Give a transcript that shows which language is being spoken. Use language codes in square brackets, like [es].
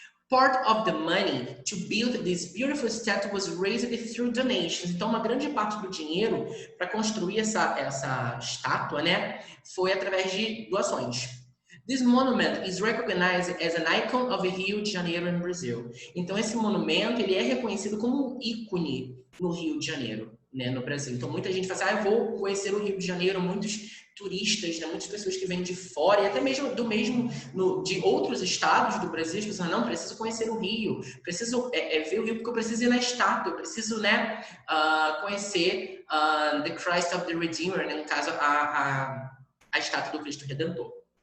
[en] Part of the money to build this beautiful statue was raised through donations. [pt] Então, uma grande parte do dinheiro para construir essa estátua, né, foi através de doações. [en] This monument is recognized as an icon of Rio de Janeiro in Brazil. [pt] Então, esse monumento ele é reconhecido como um ícone no Rio de Janeiro, né, no Brasil. Então, muita gente fala assim, eu vou conhecer o Rio de Janeiro, muitos turistas, né, muitas pessoas que vêm de fora e até mesmo de outros estados do Brasil, as pessoas não, preciso conhecer o Rio, preciso ver o Rio porque eu preciso ir na estátua, eu preciso, né, conhecer the Christ of the Redeemer, né, no caso a estátua do Cristo Redentor.